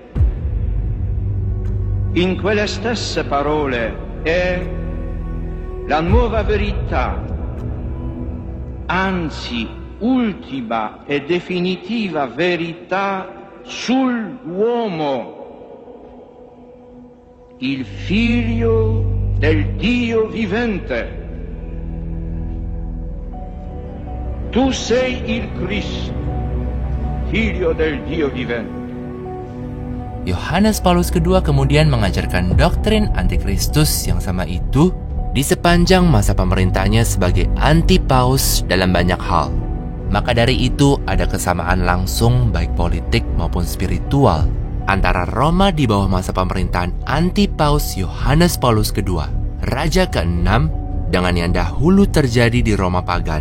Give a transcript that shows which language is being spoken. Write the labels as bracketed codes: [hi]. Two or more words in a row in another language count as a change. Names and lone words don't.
[it] In quelle stesse parole è la nuova verità anzi ultima e definitiva verità sull'uomo, il figlio del Dio vivente. Tu sei il Cristo, figlio del Dio vivente. [id] Yohanes Paulus II kemudian mengajarkan doktrin antikristus yang sama itu di sepanjang masa pemerintahnya sebagai anti-paus dalam banyak hal. Maka dari itu ada kesamaan langsung baik politik maupun spiritual antara Roma di bawah masa pemerintahan anti-paus Yohanes Paulus II, Raja ke-6, dengan yang dahulu terjadi di Roma pagan.